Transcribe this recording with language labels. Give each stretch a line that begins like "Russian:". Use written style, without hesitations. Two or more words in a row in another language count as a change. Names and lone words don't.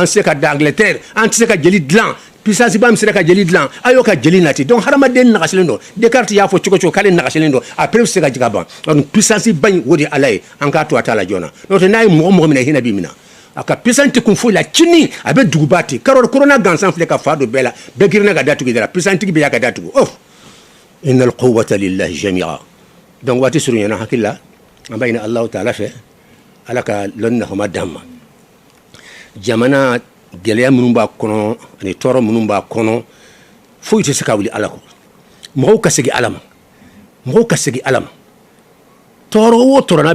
Bambara: se ka da Angleterre an tɛ se ka jeli dilan puissance ba min sera ka jeli dilan a y'o ka jeli nati donc hadamaden nagasilen don Descartes y'a fɔ cogo k'ale nagasilen don après se ka jiga ban donc puissance ba in o de ala ye an k'a to a t'a la joona n'o tɛ n'a ye mɔgɔ minɛ hinɛ b'i minɛ a ka puissance tɛ kun foyi la cini a bɛ duguba ten corona gansan filɛ ka fa don bɛɛ la bɛɛ girinna ka datugu i da la puissance tigi bɛ y'a ka datugu
Arabic: إن القوة لله جميعا
Bambara: donc waati surunyana hakili la an b'a ɲini Alahu taala fɛ ala ka lɔnni nafama d'an ma jamana gɛlɛya minnu b'a kɔnɔ ani tɔɔrɔ minnu b'a kɔnɔ foyi tɛ se ka wuli ala kɔ mɔgɔw ka segin ala ma mɔgɔw ka segin ala ma tɔɔrɔ o tɔɔrɔ n'a